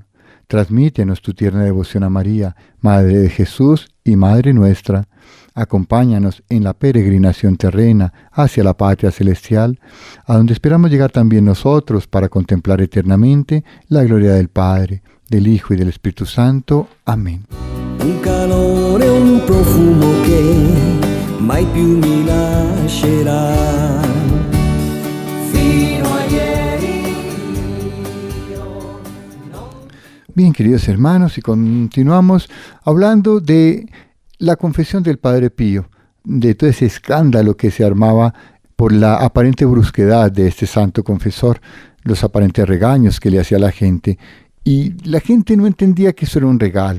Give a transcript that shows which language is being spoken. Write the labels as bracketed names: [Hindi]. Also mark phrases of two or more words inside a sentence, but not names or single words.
[Spanish] Transmítenos tu tierna devoción a María, Madre de Jesús y Madre nuestra. Acompáñanos en la peregrinación terrena hacia la patria celestial, a donde esperamos llegar también nosotros para contemplar eternamente la gloria del Padre, del Hijo y del Espíritu Santo. Amén. [Italian] Un calore, un profumo che mai più mi lascerà. Fino a ieri. [Spanish] Bien, queridos hermanos, y continuamos hablando de la confesión del Padre Pío, de todo ese escándalo que se armaba por la aparente brusquedad de este santo confesor, los aparentes regaños que le hacía a la gente, y la gente no entendía que eso era un regalo.